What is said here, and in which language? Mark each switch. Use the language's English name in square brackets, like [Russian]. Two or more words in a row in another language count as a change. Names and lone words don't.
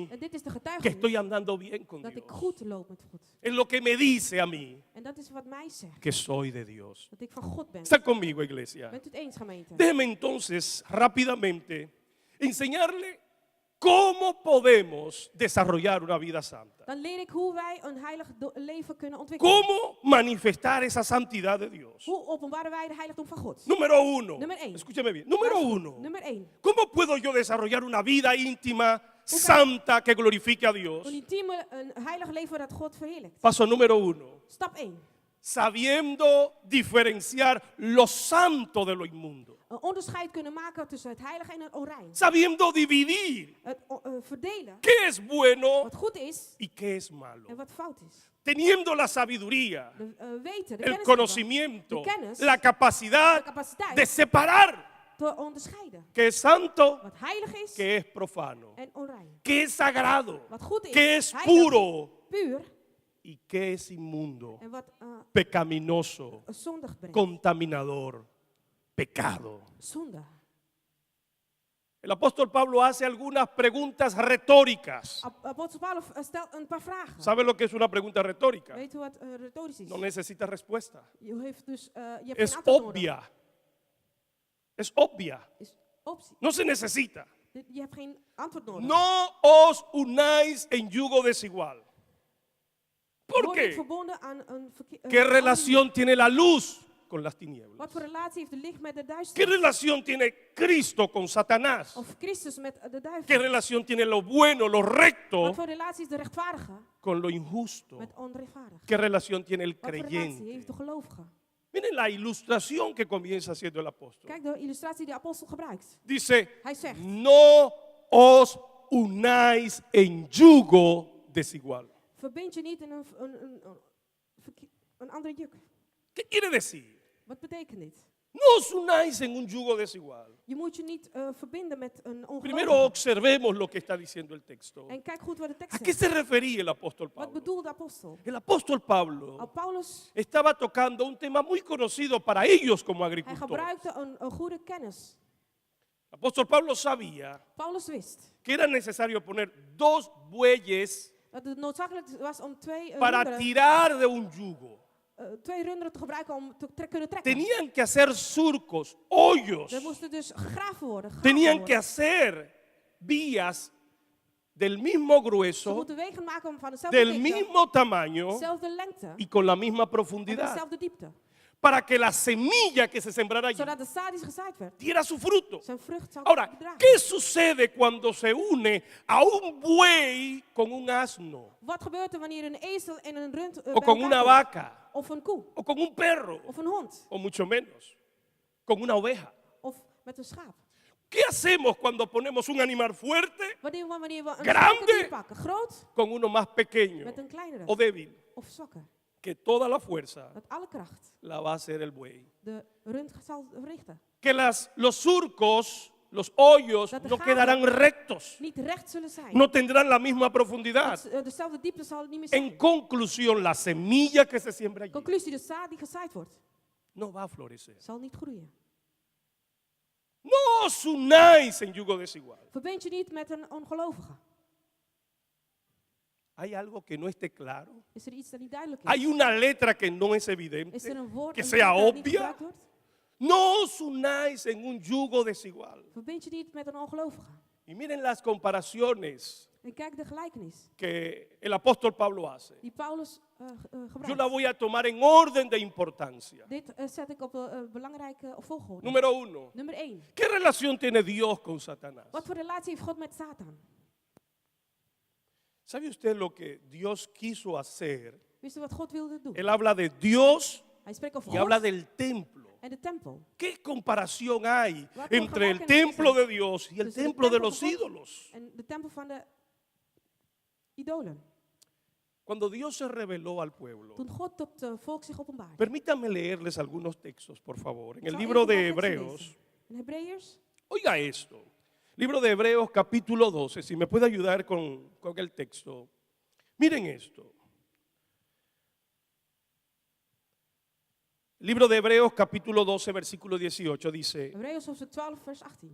[Dutch] En dit is de [Spanish] que [Dutch] getuigenis [Spanish] estoy andando bien con [Dutch] dat [Spanish] Dios. [Dutch] ik goed loop met God. [Spanish] Es lo que me dice a mí [Dutch] En dat is wat mij zegt. [Spanish] que soy de Dios. [Dutch] Dat ik van God ben. [Spanish] ¿Está conmigo, iglesia? [Dutch] Bent u het eens, gemeente? [Spanish] Déjeme entonces rápidamente enseñarle cómo podemos desarrollar una vida santa. [Dutch] Dan leer ik hoe wij een heilig leven kunnen ontwikkelen. [Spanish] ¿Cómo manifestar esa santidad de Dios? [Dutch] Hoe openbaren wij de heiligdom van God? [Spanish] Número uno. Número uno. Escúcheme bien. Número uno. [Dutch] Nummer 1. [Spanish] ¿Cómo puedo yo desarrollar una vida íntima, santa, que glorifique a Dios? [Dutch] Een intieme, een heilig leven dat God verheerlijkt. [Spanish] Paso número uno. [Dutch] Stap 1. [Spanish] Sabiendo diferenciar lo santo de lo inmundo. [Dutch] Een onderscheid kunnen maken tussen het heilige en het onrein. [Spanish] Sabiendo dividir [Dutch] Het verdelen [Spanish] qué es bueno [Dutch] wat goed is [Spanish] y qué es malo. [Dutch] en wat fout is. [Spanish] Teniendo la sabiduría, [Dutch] De weten, de [Spanish] el [Dutch] kennis [Spanish] conocimiento, [Dutch] de kennis, [Spanish] la [Dutch] de [Spanish] capacidad [Dutch] capaciteit [Spanish] de separar [Dutch] te onderscheiden. [Spanish] qué es santo, [Dutch] Wat heilig is [Spanish] qué es profano, [Dutch] en onrein. [Spanish] qué es sagrado, [Dutch] Wat goed is, [Spanish] qué es [Dutch] heilig, [Spanish] puro [Dutch] puur [Spanish] y qué es inmundo, [Dutch] en wat [Spanish] pecaminoso, [Dutch] zondig brengt. [Spanish] contaminador, pecado. [Dutch] Zonde. [Spanish] El apóstol Pablo hace algunas preguntas retóricas. [Dutch] Apostel Paulus stelt een paar vragen. [Spanish] ¿Sabe lo que es una pregunta retórica? [Dutch] Weet u wat retorisch is? [Spanish] No necesita respuesta. [Dutch] Je hebt [Spanish] Es [Dutch] geen antwoord nodig. [Spanish] obvia. Es obvia. [Dutch] Is optie. [Spanish] No se necesita. [Dutch] Je hebt geen antwoord nodig. [Spanish] No os unáis en yugo desigual. ¿Por [Dutch] Word ik [Spanish] qué? [Dutch] verbonden aan een [Spanish] ¿Qué relación tiene la luz con las tinieblas? [Dutch] Wat voor relatie heeft de licht met de [Spanish] ¿Qué [Dutch] duisternis? [Spanish] relación tiene Cristo con Satanás? [Dutch] Of Christus met de [Spanish] ¿Qué [Dutch] duivel? [Spanish] relación tiene lo bueno, lo recto [Dutch] Wat voor relatie is de rechtvaardige [Spanish] con lo injusto? [Dutch] met onrechtvaardig? [Spanish] ¿Qué relación tiene el [Dutch] Wat voor relatie [Spanish] creyente? [Dutch] heeft de gelovige? [Spanish] Miren la ilustración que comienza haciendo el apóstol. [Dutch] Kijk de illustratie die de apostel gebruikt. [Spanish] Dice, [Dutch] Hij zegt, [Spanish] no os unáis en yugo desigual. [Dutch] verbind je niet in een ander juk. [Spanish] ¿Qué quiere decir? [Dutch] Wat betekent dit? [Spanish] No os unáis en un yugo desigual. [Dutch] Je moet je niet verbinden met een [Spanish] Primero [Dutch] ongelovige. [Spanish] observemos lo que está diciendo el texto. [Dutch] En kijk goed wat de tekst [Spanish] ¿A qué [Dutch] zegt. [Spanish] se refería el apóstol [Dutch] Wat [Spanish] Pablo? [Dutch] bedoelt de apostel? [Spanish] El apóstol Pablo [Dutch] Paulus, [Spanish] estaba tocando un tema muy conocido para ellos como [Dutch] hij [Spanish] agricultores. [Dutch] gebruikte een goede kennis. [Spanish] El apóstol Pablo sabía [Dutch] Paulus wist [Spanish] que era necesario poner 2 bueyes [Dutch] dat het noodzakelijk was om [Spanish] para tirar de un yugo. [Dutch] twee runderen te gebruiken om te kunnen trekken. [Spanish] Tenían que hacer surcos, hoyos. [Dutch] Er moesten dus gegraven worden. [Spanish] Tenían que hacer vías del mismo [Dutch] Ze [Spanish] grueso, [Dutch] moeten wegen maken van dezelfde [Spanish] del [Dutch] dikte, [Spanish] mismo tamaño [Dutch] dezelfde lengte [Spanish] y con la misma [Dutch] en [Spanish] profundidad. [Dutch] dezelfde diepte. [Spanish] para que la semilla que se sembrara allí [Dutch] Zodat de zaad die gezaaid werd, [Spanish] diera su fruto. [Dutch] zijn vrucht zou [Spanish] Ahora, [Dutch] dragen. [Spanish] ¿qué sucede cuando se une a un buey con un asno? [Dutch] Wat gebeurt er wanneer een ezel en een rund bij [Spanish] O con [Dutch] elkaar [Spanish] una [Dutch] komen? [Spanish] vaca? [Dutch] Of een koe, [Spanish] ¿O con un perro? [Dutch] of een hond, [Spanish] O mucho menos, con una oveja. [Dutch] of met een schaap. [Spanish] ¿Qué hacemos cuando ponemos un animal fuerte [Dutch] Wanneer we een [Spanish] Grande. [Dutch] sterke dier pakken, groot [Spanish] con uno más pequeño [Dutch] met een kleinere [Spanish] o débil? [Dutch] of zwakker, [Spanish] Que toda la fuerza [Dutch] dat alle kracht [Spanish] la va a hacer el buey. [Dutch] de rund zal verrichten. [Spanish] Que los surcos, los hoyos [Dutch] Dat de [Spanish] no [Dutch] gaten [Spanish] quedarán rectos, [Dutch] Niet recht zullen zijn. [Spanish] no tendrán la misma profundidad. [Dutch] Dezelfde diepte zal het niet meer [Spanish] En [Dutch] zijn. [Spanish] conclusión, la semilla que se siembra allí [Dutch] Conclusie, de zaad die gezaaid wordt, [Spanish] no va a florecer. [Dutch] zal niet groeien. [Spanish] No os unáis en yugo desigual. [Dutch] Verbind je niet met een ongelovige. [Spanish] ¿Hay algo que no esté claro? [Dutch] Is er iets dat niet duidelijk is? [Spanish] ¿Hay una letra que no es [Dutch] Is [Spanish] evidente? [Dutch] er een woord [Spanish] Que [Dutch] een [Spanish] sea [Dutch] letter dat niet [Spanish] obvia? [Dutch] gebruikt wordt? [Spanish] No os unáis en un yugo desigual. [Dutch] Verbind je niet met een ongelovige. [Spanish] Y miren las comparaciones [Dutch] En kijk de gelijkenis [Spanish] que el apóstol Pablo hace. [Dutch] die Paulus [Spanish] Yo la [Dutch] gebruikt. [Spanish] voy a tomar en orden de importancia. [Dutch] Dit zet ik op de belangrijke volgorde. [Spanish] Número 1. [Dutch] Nummer 1. [Spanish] ¿Qué relación tiene Dios con Satanás? [Dutch] Wat voor relatie heeft God met Satan? [Spanish] ¿Sabe usted lo que Dios quiso hacer? [Dutch] Wist u wat God wilde doen? [Spanish] Él habla de Dios [Dutch] Hij spreekt over [Spanish] y habla [Dutch] God [Spanish] del templo. [Dutch] en de tempel. [Spanish] ¿Qué comparación hay [Dutch] Wat voor [Spanish] entre el [Dutch] gelijkenis is [Spanish] templo [Dutch] er [Spanish] de Dios y el [Dutch] tussen de [Spanish] templo de [Dutch] tempel [Spanish] los [Dutch] van God [Spanish] ídolos? [Dutch] En de tempel van de idolen. [Spanish] Cuando Dios se reveló al pueblo, [Dutch] Toen God tot het volk zich openbaarde. [Spanish] permítanme leerles algunos textos, por favor. En el [Dutch] Zal [Spanish] libro [Dutch] even [Spanish] de [Dutch] een tekst [Spanish] Hebreos, [Dutch] lezen. In Hebreeërs, [Spanish] oiga esto. Libro de Hebreos capítulo 12, si me puede ayudar con el texto. Miren esto. Libro de Hebreos capítulo 12, versículo 18 dice: [Dutch] Hebreeërs hoofdstuk 12, vers 18.